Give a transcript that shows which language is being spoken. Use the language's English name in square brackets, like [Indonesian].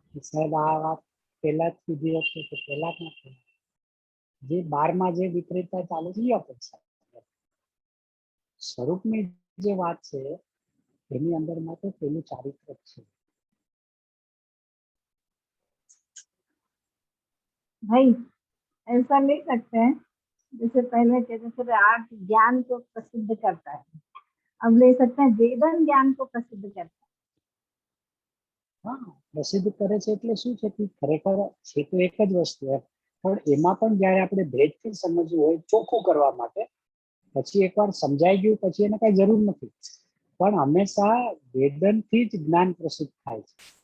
[Gujarati] સાહેબ આ વાત પહેલા જ કીધી હતી કે પહેલા જે 12માં જે વિપરીતતા ચાલે છે એ અપેક્ષા. સ્વરૂપની જે વાત છે એની અંદર માટે પેલું ચારિત્ર છે. [Hindi] भाई ऐसा नहीं सकते हैं जैसे पहले कहते थे आर्ट ज्ञान को प्रसिद्ध करता है, अब ले सकते हैं वेदन ज्ञान को प्रसिद्ध करता है। [Gujarati] હા, પ્રસિદ્ધ કરે છે એટલે શું છે કે ખરેખર છે તો એક જ વસ્તુ પણ એમાં પણ જયારે આપણે ભેદથી સમજવું હોય ચોખ્ખું કરવા માટે પછી એકવાર સમજાઈ ગયું પછી એને કઈ જરૂર નથી. પણ હંમેશા વેદનથી જ જ્ઞાન પ્રસિદ્ધ થાય છે.